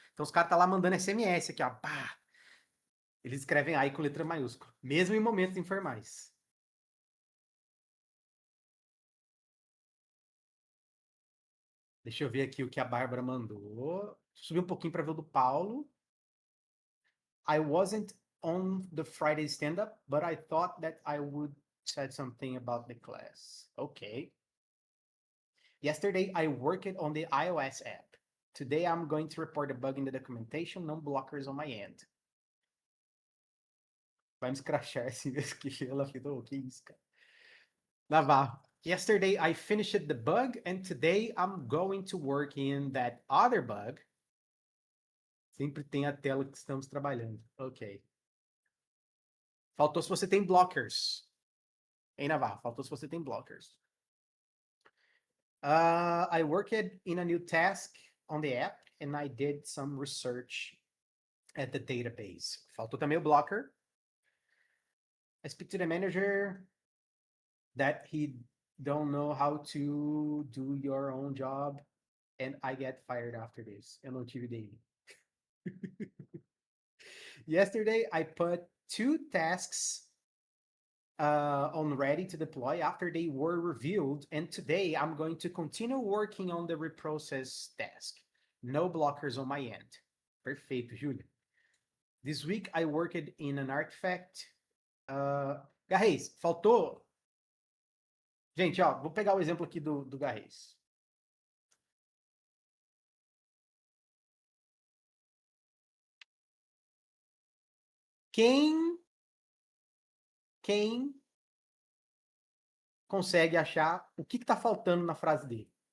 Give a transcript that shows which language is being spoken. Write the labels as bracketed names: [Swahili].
[Portuguese] Então os caras tá lá mandando SMS aqui, ó, pá. Eles escrevem aí com letra maiúscula, mesmo em momentos informais. Deixa eu ver aqui o que a Bárbara mandou. Subir um pouquinho para ver o do Paulo. [English] I wasn't on the Friday stand-up, but I thought that I would said something about the class. Okay. Yesterday, I worked on the iOS app. Today, I'm going to report a bug in the documentation, no blockers on my end. [Portuguese] Vai me escrachar assim, que ela falou, que isso, cara. Navarro. [English] Yesterday, I finished the bug, and today, I'm going to work in that other bug. [Portuguese] Sempre tem a tela que estamos trabalhando. Ok. Faltou se você tem blockers. Hein, Navarro? Faltou se você tem blockers. [English] I worked in a new task on the app, and I did some research at the database. [Portuguese] Faltou também o blocker. [English] I speak to the manager that he don't know how to do your own job, and I get fired after this. [Portuguese] Eu não tive daily. [English] Yesterday, I put 2 tasks on ready to deploy after they were reviewed, and today I'm going to continue working on the reprocess task. No blockers on my end. [Portuguese] Perfeito, Júlio. [English] This week I worked in an artifact. [Portuguese] Garrez, faltou. Gente, ó, vou pegar o exemplo aqui do Garrez. Quem consegue achar o que está faltando na frase dele?